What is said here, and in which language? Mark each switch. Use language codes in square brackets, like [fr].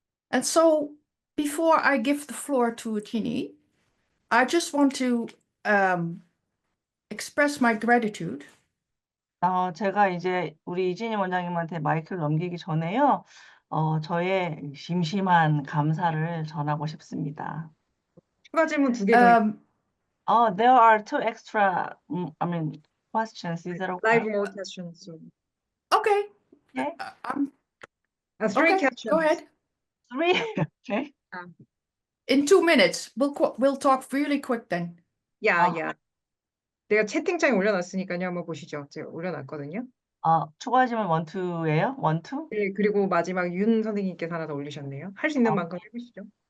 [en] And so, before I give the floor to Ginny, I just want to express my gratitude. [ko] 제가 이제 우리 이진희 원장님한테 마이크를 넘기기 전에요. 저의 심심한 감사를 전하고 싶습니다. 추가 질문 2개 더. [en] There are two extra, questions. Is that okay? Live more questions. Okay. Okay. Three Okay, questions. go ahead. 3. Okay. In 2 minutes, we'll talk really quick then. [ko] 야. 내가 채팅창에 올려놨으니까요. 한번 보시죠. 제가 올려놨거든요. 추가 질문 1, 2예요? 1, 2? 네, 그리고 마지막 윤 선생님께서 하나 더 올리셨네요. 할 수 있는 만큼 해보시죠.